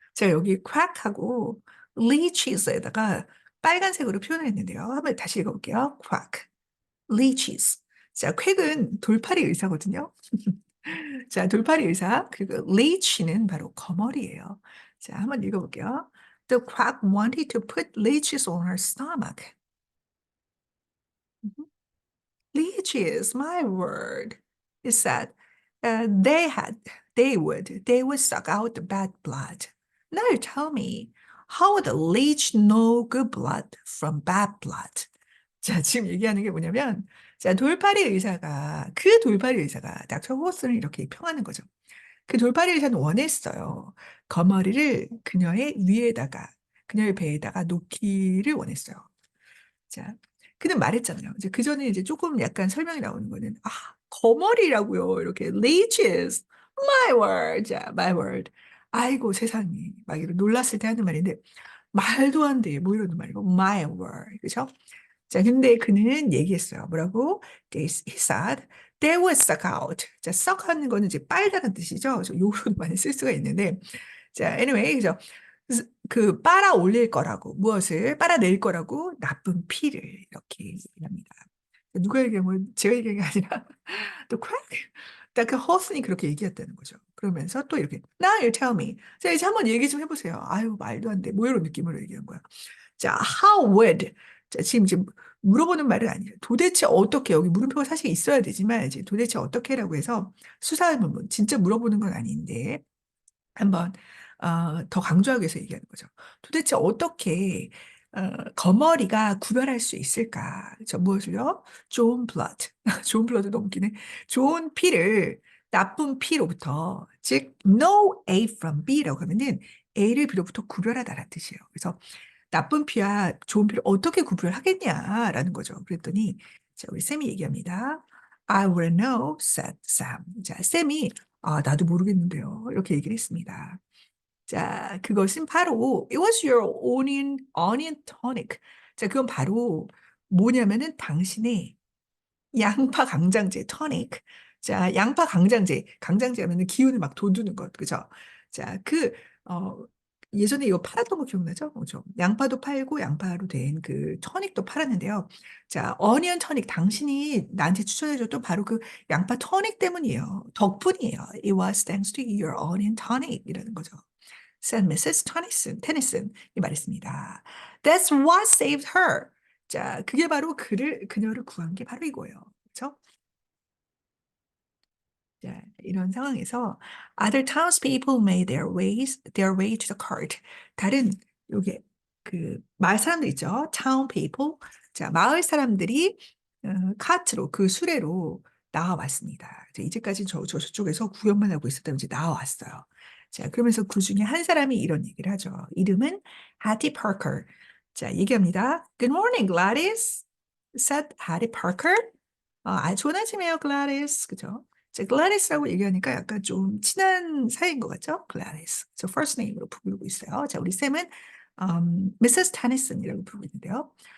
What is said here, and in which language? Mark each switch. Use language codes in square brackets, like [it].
[ko] 자, 여기 quack하고 leeches에다가 빨간색으로 표현했는데요. 한번 다시 읽어볼게요. quack, leeches. 자, 퀘은 돌팔이 의사거든요. 자, 돌팔이 의사, 그리고 leech는 바로 거머리예요. 자, 한번 읽어볼게요. [en] The quack wanted to put leeches on her stomach. Leeches, my word. It said they would suck out the bad blood. Now tell me, How would leech know good blood from bad blood? [ko] 자, 지금 얘기하는 게 뭐냐면, 자, 그 돌팔이 의사가 닥터 호스를 이렇게 평하는 거죠. 그 돌팔이 의사는 원했어요. 거머리를 그녀의 배에다가 놓기를 원했어요. 자, 그는 말했잖아요. 이제 그 전에 이제 조금 약간 설명이 나오는 거는, 거머리라고요. 이렇게 leeches. [en] My word. [ko] 자, my word. 아이고, 세상에. 막 이런 놀랐을 때 하는 말인데, 말도 안 돼. 뭐 이러는 말이고, [en] my word. [ko] 그죠? 자, 근데 그는 얘기했어요. 뭐라고? [en] He said, they would suck out. [ko] 자, suck 하는 거는 이제 빨다는 뜻이죠. 저 요런 많이 쓸 수가 있는데. 자, anyway, 그죠? 그 빨아 올릴 거라고, 무엇을 빨아낼 거라고 나쁜 피를 이렇게 얘기합니다. 누가 얘기한 건 제가 얘기한 게 아니라 또 그 허슨이 그렇게 얘기했다는 거죠. 그러면서 또 이렇게 [en] Now you tell me. [ko] 자, 이제 한번 얘기 좀 해보세요. 아유, 말도 안 돼. 뭐 이런 느낌으로 얘기한 거야. [en] 자, how would. [ko] 자, 지금 물어보는 말은 아니에요. 도대체 어떻게, 여기 물음표가 사실 있어야 되지만, 이제 도대체 어떻게라고 해서 수사하면 진짜 물어보는 건 아닌데, 한번, 더 강조하기 위해서 얘기하는 거죠. 도대체 어떻게, 거머리가 구별할 수 있을까? 저 무엇을요? 좋은 blood. 좋은 blood 너무 웃기네. 좋은 피를 나쁜 피로부터, 즉, [en] know A from B [ko] 라고 하면은 A를 B로부터 구별하다라는 뜻이에요. 그래서 나쁜 피와 좋은 피를 어떻게 구별하겠냐라는 거죠. 그랬더니 자, 우리 쌤이 얘기합니다. [en] I will know, said Sam. [ko] 자, 쌤이 나도 모르겠는데요. 이렇게 얘기를 했습니다. 자, 그것은 바로 [en] it was your onion tonic. [ko] 자, 그건 바로 뭐냐면은 당신의 양파 강장제 토닉. 자, 양파 강장제 하면은 기운을 막 돋우는 것, 그죠? 자, 어, 예전에 이거 팔았던 거 기억나죠? 그죠? 양파도 팔고 양파로 된 그 토닉도 팔았는데요. 자, 어니언 토닉 당신이 나한테 추천해줬던 바로 그 양파 토닉 때문이에요. 덕분이에요. [en] It was thanks to your onion tonic [ko] 이라는 거죠. [en] said Mrs. [ko] 테니슨이 말했습니다. [en] That's what saved her. [ko] 자, 그게 바로 그녀를 구한 게 바로 이거예요. 그렇죠? [en] 자, 이런 상황에서 other townspeople made their way to the cart. [ko] 다른 요게 그 마을 사람들 있죠? [en] town people. [ko] 자, 마을 사람들이 카트로 그 수레로 나와왔습니다. 자, 이제까지 저쪽에서 구경만 하고 있었다면 이제 나와왔어요. 자, 그러면서 그 중에 한 사람이 이런 얘기를 하죠. 이름은 Hattie Parker. 자, 얘기합니다. [en] Good morning, Gladys. said Hattie Parker. [ko] 좋은 아침이에요, Gladys. 그죠? 자, 글라디스라고 얘기하니까 약간 좀 친한 사이인 것 같죠? 글라디스. 저 first name으로 부르고 있어요. 자, 우리 쌤은 Mrs. Tennyson이라고 부르고 있는데요.